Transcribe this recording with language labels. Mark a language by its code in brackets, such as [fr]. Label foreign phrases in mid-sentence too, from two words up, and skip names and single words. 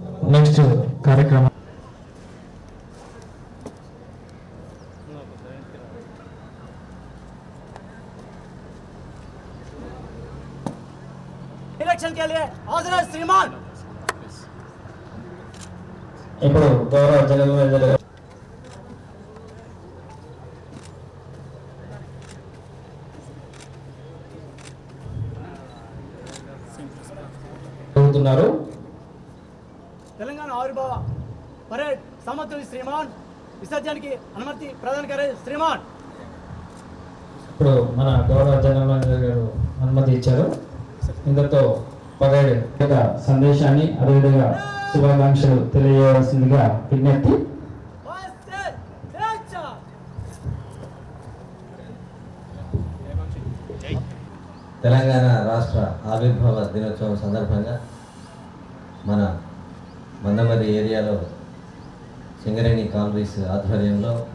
[te] నెక్స్ట్ కార్యక్రమం [hi] इलेक्शन के लिए हाजिर है श्रीमान। [te] ఇప్పుడు గౌరవ జనరల్ మేనేజర్ గారు చెబుతున్నారు. [hi] तेलंगाना आविर्भाव परेड समाप्त हुई श्रीमान। विसर्जन की अनुमति प्रदान करें श्रीमान। [te] ఇప్పుడు మన గౌరవ జనరల్ మేనేజర్ గారు అనుమతి ఇచ్చారు. ఇంతతో పరేడ్ యొక్క సందేశాన్ని అదేవిధంగా శుభాకాంక్షలు తెలియజేయవలసిందిగా విజ్ఞప్తి. తెలంగాణ రాష్ట్ర ఆవిర్భావ దినోత్సవం సందర్భంగా మన మందమర్రి ఏరియాలో సింగరేణి కాలరీస్ ఆధ్వర్యంలో